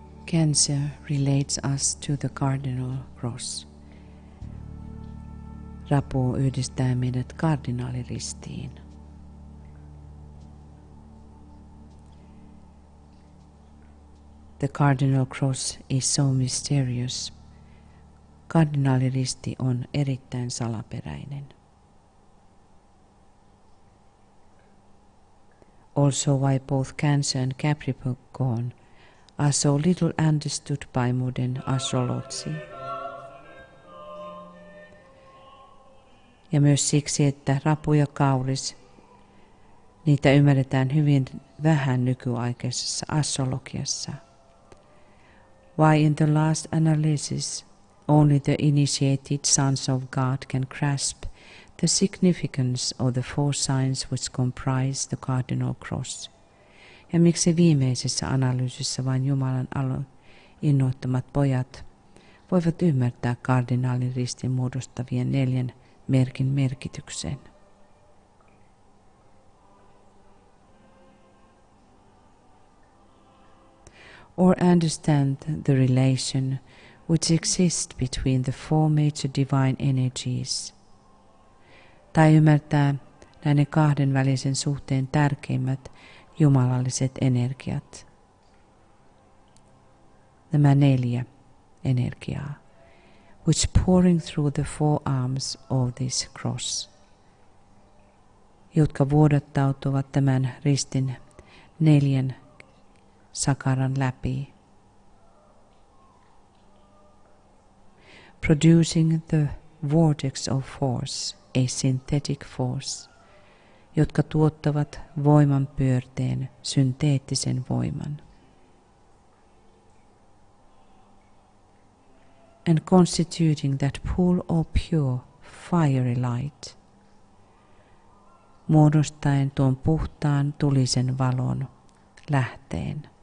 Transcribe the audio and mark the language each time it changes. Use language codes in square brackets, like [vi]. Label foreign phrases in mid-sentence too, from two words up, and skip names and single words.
[en] Cancer relates us to the cardinal cross. [fi] Rapu yhdistää meidät kardinaaliristiin. [en] The cardinal cross is so mysterious. [fi] Kardinaaliristi on erittäin salaperäinen. [en] Also why both Cancer and Capricorn are so little understood by modern astrology. [fi] Ja myös siksi, että Rapu ja Kauris, niitä ymmärretään hyvin vähän nykyaikaisessa astrologiassa. [en] Why in the last analysis only the initiated sons of God can grasp the significance of the four signs which comprise the cardinal cross. [fi] Ja miksi viimeisessä analyysissä vain Jumalan innoittamat pojat voivat ymmärtää kardinaalin ristin muodostavien 4 merkin merkityksen. [en] Or understand the relation which exists between the 4 major divine energies. [fi] Tai ymmärtää näiden 2 välisen suhteen tärkeimmät jumalalliset energiat. Nämä 4 energiaa, [en] which pouring through the 4 arms of this cross, [fi] jotka vuodattautuvat tämän ristin 4 sakaran läpi, [en] producing the vortex of force, a synthetic force, [fi] jotka tuottavat voiman pyörteen, synteettisen voiman. [en] And constituting that pool of pure, fiery light, [fi] muodostaen tuon puhtaan tulisen valon lähteen,